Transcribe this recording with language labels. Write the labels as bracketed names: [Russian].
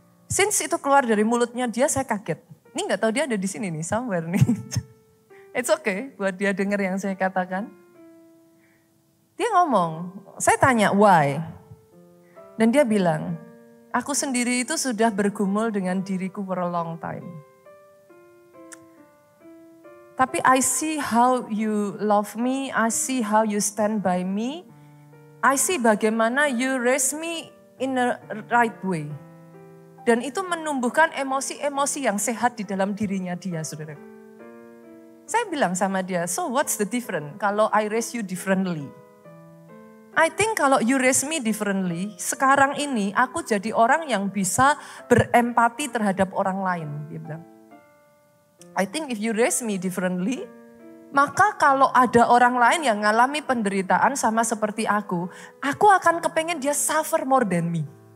[Indonesian] Since itu keluar dari mulutnya dia, saya kaget. Ini gak tahu dia ada di sini nih, somewhere nih. [English] It's okay [Indonesian] buat dia dengar yang saya katakan. Dia ngomong, saya tanya why. Dan dia bilang, aku sendiri itu sudah bergumul dengan diriku [English] for a long time. Tapi I see how you love me, I see how you stand by me. I see [Indonesian] bagaimana [English] you raise me in a right way. [Indonesian] Dan itu menumbuhkan emosi-emosi yang sehat di dalam dirinya dia, saudara. Saya bilang sama dia, [English] so what's the difference [Indonesian] kalau [English] I raise you differently? I think [Indonesian] kalau [English] you raise me differently, [Indonesian] sekarang ini aku jadi orang yang bisa berempati terhadap orang lain. Dia bilang, [English] I think if you raise me differently, [Indonesian] maka kalau ada orang lain yang ngalami penderitaan sama seperti aku akan kepengen dia [English] suffer more than me.